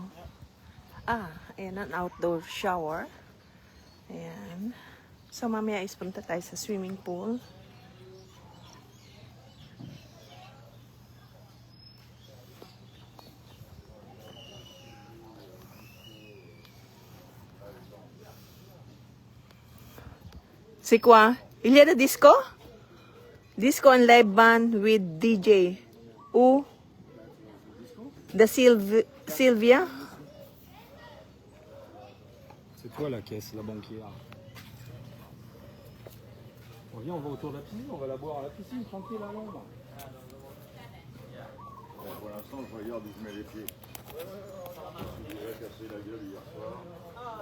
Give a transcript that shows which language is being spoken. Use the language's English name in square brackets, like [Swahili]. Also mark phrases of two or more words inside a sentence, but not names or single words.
[Filipino] Ayan, ang [English] outdoor shower. [Filipino] Ayan. So, mamaya is punta tayo sa [English] swimming pool. [French] C'est quoi? Il y a de disco? [English] Disco and live band with DJ. [French] Où? De Sylvia? C'est toi la caisse, la banquière. On vient, on va autour de la piscine, on va la boire à la piscine, tranquille à l'ombre. Pour l'instant, je regarde où je mets les pieds. Je me suis cassé la gueule hier soir.